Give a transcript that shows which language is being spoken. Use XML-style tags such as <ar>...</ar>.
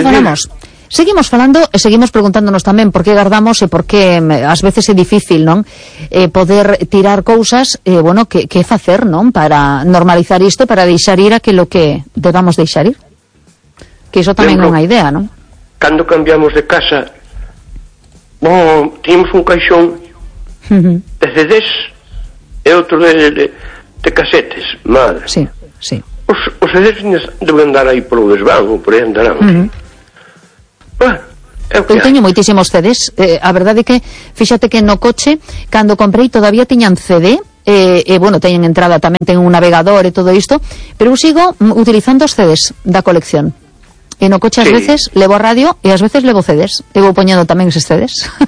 <pt>dizer.</pt> <gl>Seguimos falando e seguimos preguntándonos tamén por que guardamos e por que ás veces é difícil, non? Poder tirar cousas, bueno, que facer, non? Para normalizar isto, para deixar ir aquilo que debamos deixar ir. Que iso tamén é unha idea, non? Cando cambiamos de casa,</gl> <pt>bom, tínhamos um caixão, uh-huh, de CDs e outro de casetes, madre. Sim, sí, sim. Sí. Os CDs devem andar aí pelo desvago, por aí andarão. Uh-huh. Bah.</pt> <gl>Eu teño moitísimos CDs, a verdade é que fíxate que no coche, cando comprei todavía tiñan CD, bueno, teñen entrada tamén, ten un navegador e todo isto, pero eu sigo utilizando os CDs da colección. E no coche, sí, ás veces levo a radio e ás veces levo CDs. E vou poñendo tamén eses CDs.</gl>